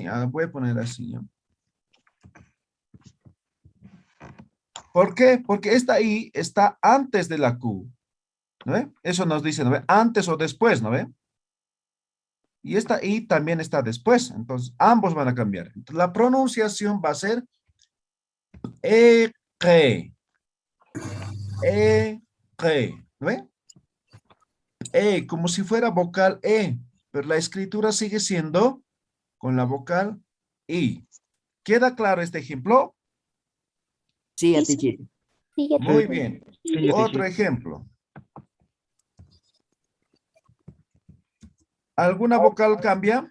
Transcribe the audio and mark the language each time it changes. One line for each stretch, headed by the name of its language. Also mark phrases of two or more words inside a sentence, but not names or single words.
Spanish: Voy a poner así, ¿ya? ¿Por qué? Porque esta I está antes de la Q. ¿No ve? Eso nos dice, ¿no ve? Antes o después, ¿no ve? Y esta I también está después. Entonces, ambos van a cambiar. Entonces, la pronunciación va a ser E-G. E-G. ¿No ve? E, como si fuera vocal E. Pero la escritura sigue siendo con la vocal I. ¿Queda claro este ejemplo? sí, a ti quiere. Muy bien. Sí, ya te Otro dije. ejemplo. ¿Alguna vocal cambia?